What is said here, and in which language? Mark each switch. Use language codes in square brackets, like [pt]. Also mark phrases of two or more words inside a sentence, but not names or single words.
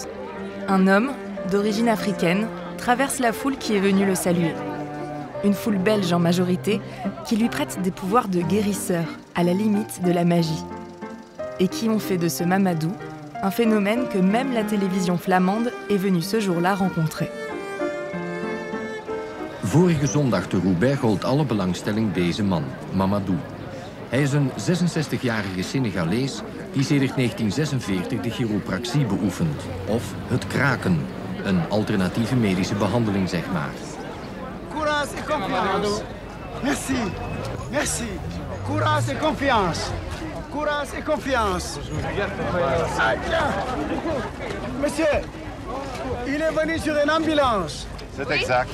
[fr] Un homme, d'origine africaine, traverse la foule qui est venue le saluer. Une foule belge en majorité, qui lui prête des pouvoirs de guérisseur, à la limite de la magie. Et qui ont fait de ce Mamadou un phénomène que même la télévision flamande est venue ce jour-là rencontrer. [nl] Vorige zondag te Roubaix gold alle belangstelling deze man, Mamadou. Hij is een 66-jarige Senegalees die sedert 1946 de chiropractie beoefent. Of het kraken, een alternatieve medische behandeling, zeg maar. [fr] Courage et confiance. Merci. Merci. Courage et confiance. Courage et confiance. Monsieur, il est venu sur une ambulance. C'est exact.